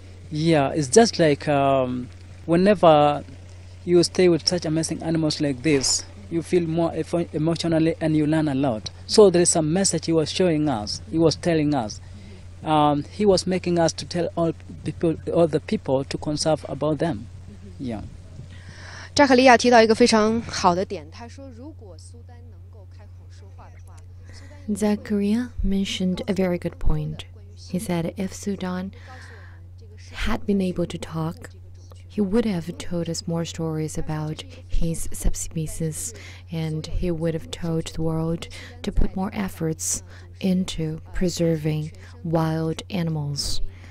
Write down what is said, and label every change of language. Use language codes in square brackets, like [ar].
[en] Yeah, it's just like whenever you stay with such amazing animals like this, you feel more emotionally and you learn a lot. So there is a message he was showing us, he was telling us. He was making us to tell all the people to conserve about them. Yeah. [zh] 扎卡利亚提到一个非常好的点，他说如果苏丹能够开口说话的话， [en] Zakaria mentioned a very good point. He said if Sudan had been able to talk, he would have told us more stories about his subspecies, and he would have told the world to put more efforts into preserving wild animals.